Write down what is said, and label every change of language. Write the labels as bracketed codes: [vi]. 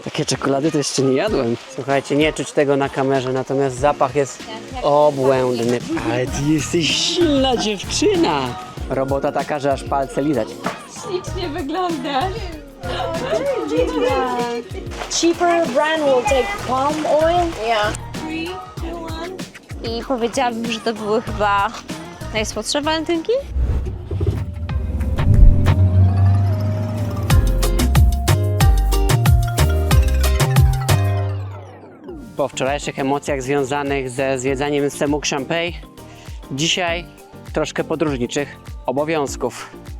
[pl] Takie czekolady to jeszcze nie jadłem. Słuchajcie, nie czuć tego na kamerze, natomiast zapach jest obłędny. Ale ty jesteś silna dziewczyna! Robota taka, że aż palce lizać. Ślicznie wyglądasz. [en] Cheaper brand will take palm oil. Yeah. [pl] 3, 2, 1. I powiedziałabym, że to były chyba najsłodsze walentynki. Po wczorajszych emocjach związanych ze zwiedzaniem Semuc Champey, dzisiaj troszkę podróżniczych obowiązków.